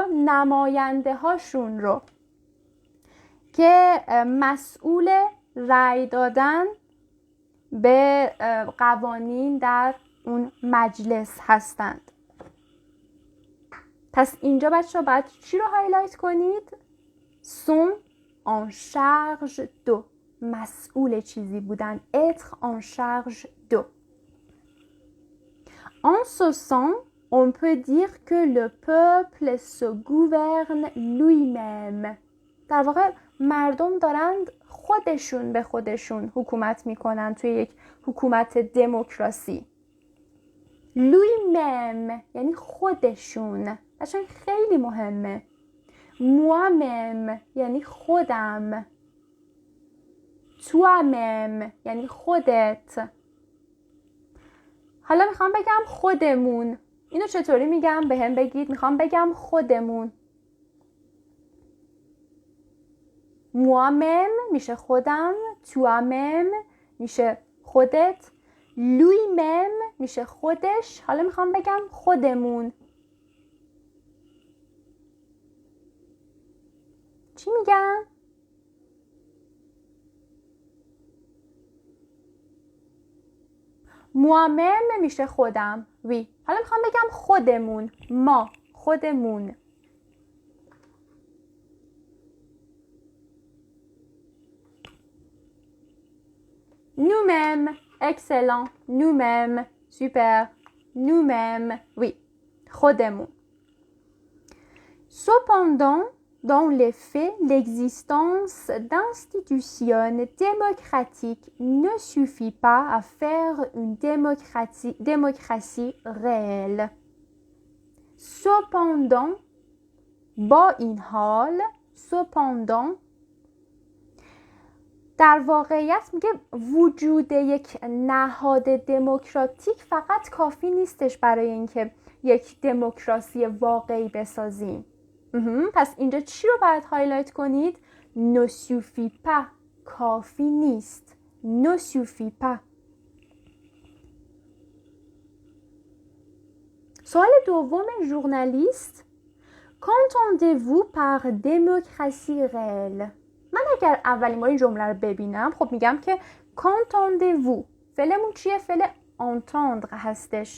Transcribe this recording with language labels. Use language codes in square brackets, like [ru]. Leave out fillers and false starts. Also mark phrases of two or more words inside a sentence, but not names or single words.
[fa] نماینده هاشون رو که مسئول رأی دادن به قوانین در اون مجلس هستند. پس اینجا بچه ها باید چی رو هایلایت کنید؟ [fr] sont en charge de، [fa] مسئول چیزی بودن. [fr] être en charge de. En ce sens, on peut dire que le peuple se gouverne lui-même. [fa] در واقع مردم دارند خودشون به خودشون حکومت میکنن توی یک حکومت دموکراسی. lui-même یعنی خودشون. اصلا خیلی مهمه. moi-même یعنی خودم. toi-même یعنی خودت. حالا میخوام بگم خودمون. اینو چطوری میگم؟ به هم بگید. میخوام بگم خودمون. moi-même میشه خودم. toi-même میشه خودت. lui-même میشه خودش. حالا میخوام بگم خودمون. چی میگم؟ moi-même میشه خودم. وی. حالا میخوام بگم خودمون. ما. خودمون. [fr] nous-mêmes. excellent. nous-mêmes. super. nous-mêmes. oui. [fa] خودمون. [fr] cependant, dans les faits, l'existence d'institutions démocratiques ne suffit pas à faire une démocratie réelle. Cependant, [fa] با این حال، cependant در واقعیت میگه وجود یک نهاد دموکراتیک فقط کافی نیستش برای اینکه یک دموکراسی واقعی بسازیم. پس اینجا چی رو باید هایلایت کنید؟ [fr] ne suffit pas. [fa] کافی نیست. [fr] ne suffit pas. [fa] سوال دوم ژورنالیست. [fr] qu'entendez-vous par démocratie réelle؟ [fa] من اگر اولین بار این جمله رو ببینم خب میگم که qu'entendez-vous. فعلمون چیه؟ فعل entendre هستش.